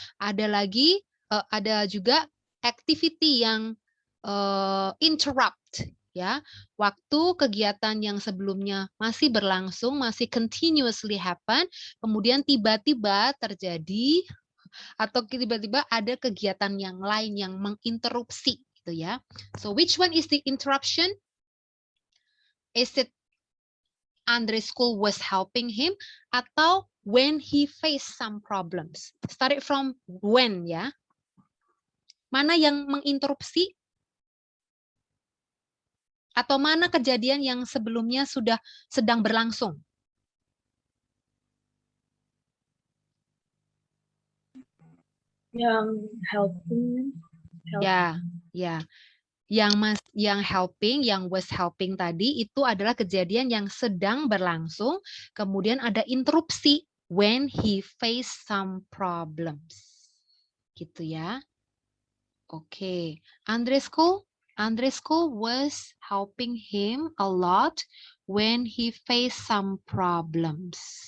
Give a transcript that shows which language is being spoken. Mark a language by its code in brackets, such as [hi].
[id] Ada lagi, ada juga activity yang interrupt, ya. Waktu kegiatan yang sebelumnya masih berlangsung, masih [en] continuously happen, [id] kemudian tiba-tiba terjadi atau tiba-tiba ada kegiatan yang lain yang menginterupsi gitu ya. [en] So which one is the interruption? Is it Andre's school was helping him atau when he faced some problems? Start it from when ya. [id] Mana yang menginterupsi? Atau mana kejadian yang sebelumnya sudah sedang berlangsung? Yang helping. Ya. Yang helping, yang [en] was helping [id] tadi itu adalah kejadian yang sedang berlangsung, kemudian ada interupsi [en] when he faced some problems. [id] Gitu ya. Oke. [en] Andre's school was helping him a lot when he faced some problems.